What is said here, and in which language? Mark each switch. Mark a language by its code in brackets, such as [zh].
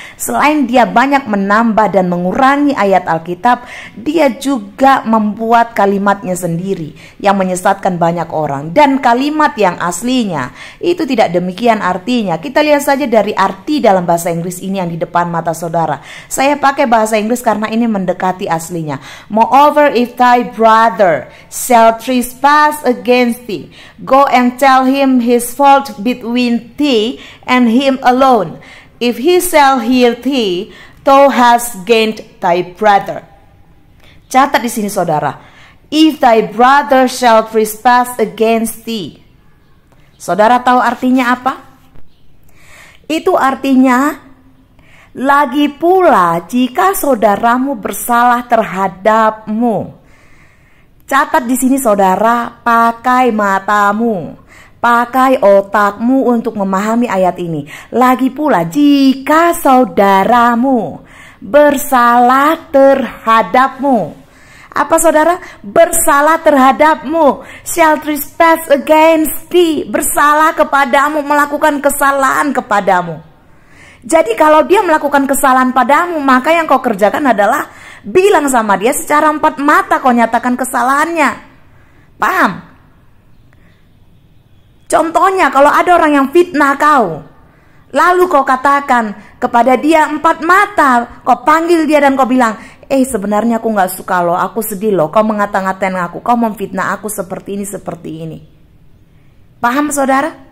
[id] Selain dia banyak menambah dan mengurangi ayat Alkitab, dia juga membuat kalimatnya sendiri yang menyesatkan banyak orang. Dan kalimat yang aslinya itu tidak demikian artinya. Kita lihat saja dari arti dalam bahasa Inggris ini yang di depan mata saudara. Saya pakai bahasa Inggris karena ini mendekati aslinya. [en] Moreover, if thy brother shall trespass against thee, go and tell him his fault between thee and him alone. If he shall hear thee, thou hast gained thy brother. [id] Catat di sini saudara. [en] If thy brother shall trespass against thee. [id] Saudara tahu artinya apa? Itu artinya, lagi pula jika saudaramu bersalah terhadapmu. Catat di sini saudara, pakai matamu. Pakai otakmu untuk memahami ayat ini. Lagi pula, jika saudaramu bersalah terhadapmu. Apa saudara? Bersalah terhadapmu. [en] Shall trespass against thee. [id] Bersalah kepadamu, melakukan kesalahan kepadamu. Jadi kalau dia melakukan kesalahan padamu, maka yang kau kerjakan adalah bilang sama dia secara 4 mata, kau nyatakan kesalahannya. Paham? Contohnya, kalau ada orang yang fitnah kau, lalu kau katakan kepada dia 4 mata, kau panggil dia dan kau bilang, sebenarnya aku gak suka loh, aku sedih loh, kau mengata-ngatain aku, kau memfitnah aku seperti ini, seperti ini. Paham saudara?